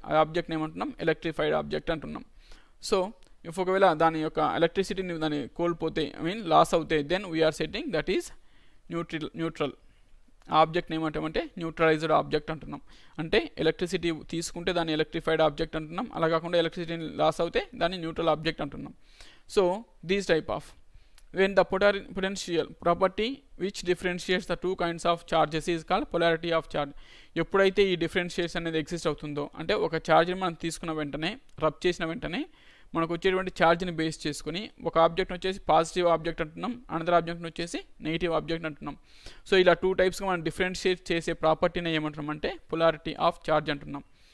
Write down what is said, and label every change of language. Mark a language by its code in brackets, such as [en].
[te] ఆ ఆబ్జెక్ట్ని ఏమంటున్నాం, electrified object అంటున్నాం. సో ఇఫ్ ఒకవేళ దాని యొక్క ఎలక్ట్రిసిటీని దాన్ని కోల్పోతే లాస్ అవుతే [en] Then we are setting that is neutral. [te] ఆబ్జెక్ట్ని ఏమంటామంటే న్యూట్రలైజ్డ్ ఆబ్జెక్ట్ అంటున్నాం. అంటే ఎలక్ట్రిసిటీ తీసుకుంటే దాన్ని ఎలక్ట్రిఫైడ్ ఆబ్జెక్ట్ అంటున్నాం, అలా కాకుండా ఎలక్ట్రిసిటీని లాస్ అవుతే దాన్ని న్యూట్రల్ ఆబ్జెక్ట్ అంటున్నాం. [en] So these type of when the potential property which differentiates the two kinds of charges is called polarity of charge. [te] ఎప్పుడైతే ఈ డిఫరెన్షియేషన్ అనేది ఎగ్జిస్ట్ అవుతుందో అంటే ఒక ఛార్జ్ని మనం తీసుకున్న వెంటనే రబ్ చేసిన వెంటనే మనకు వచ్చేటువంటి ఛార్జ్ని బేస్ చేసుకుని ఒక ఆబ్జెక్ట్ వచ్చేసి పాజిటివ్ ఆబ్జెక్ట్ అంటున్నాం, అనదర్ ఆబ్జెక్ట్ని వచ్చేసి నెగిటివ్ ఆబ్జెక్ట్ అంటున్నాం. సో ఇలా 2 టైప్స్గా మనం డిఫరెన్షియేట్ చేసే ప్రాపర్టీని ఏమంటున్నాం అంటే పొలారిటీ ఆఫ్ ఛార్జ్ అంటున్నాం.